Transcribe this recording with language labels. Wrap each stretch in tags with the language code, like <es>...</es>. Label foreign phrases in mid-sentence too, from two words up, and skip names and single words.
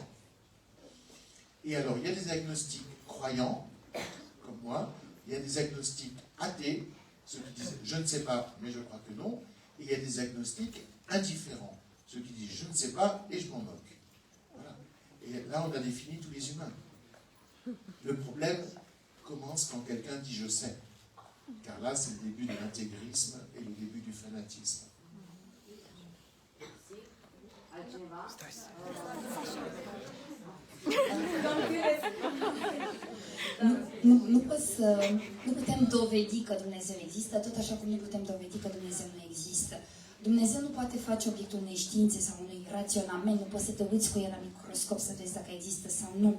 <fr>Et alors, il y a des agnostiques croyants, comme moi, il y a des agnostiques athées, ceux qui disent « je ne sais pas, mais je crois que non », et il y a des agnostiques indifférents, ceux qui disent « je ne sais pas et je m'en moque ». Voilà. Et là, on a défini tous les humains. Le problème commence quand quelqu'un dit « je sais ». Car là, c'est le début de l'intégrisme et le début du fanatisme.</fr> <ro>Altcineva? Nu putem dovedi că Dumnezeu există, tot așa cum nu putem dovedi că Dumnezeu nu există. Dumnezeu nu poate face obiectul unei științe sau unui raționament, nu poți să te uiți cu el la microscop să vezi dacă există sau nu.</ro>